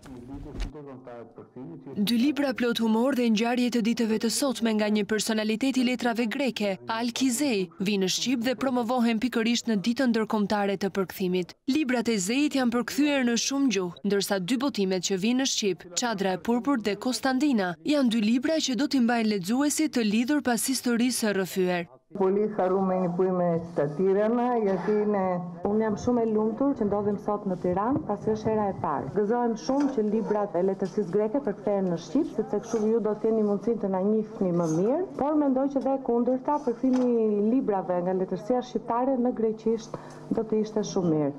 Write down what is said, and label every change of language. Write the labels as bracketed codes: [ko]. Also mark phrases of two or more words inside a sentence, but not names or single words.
[sq] 2 libra plot humor dhe ngjarje të ditëve të sotme nga një personalitet i letrave greke, Alkizej, vinë në Shqip dhe promovohen pikërisht në ditën ndërkombëtare të përkthimit. Librat e Zejt janë përkthyer në shumë gjuhë, ndërsa 2 botimet që vinë në Shqip, Çadra e Purpur dhe Konstantina, janë 2 libra që do t'i mbajnë lexuesit të lidhur pas historisë së rrëfyer. [el] Πολύ χαρούμενη που είμαι στα Τύρανα, γιατί [sq] unë jam shumë e lumtur që ndodhem sot në Tiranë, pasi është hera e parë. Gëzohem shumë që librat e letërsisë greke përkthehen në Shqip, sepse kështu ju do të keni mundësinë të na njihni më mirë, por mendoj që dhe kundërta përkthimi i librave nga letërsia shqiptare në greqisht do të ishte shumë mirë.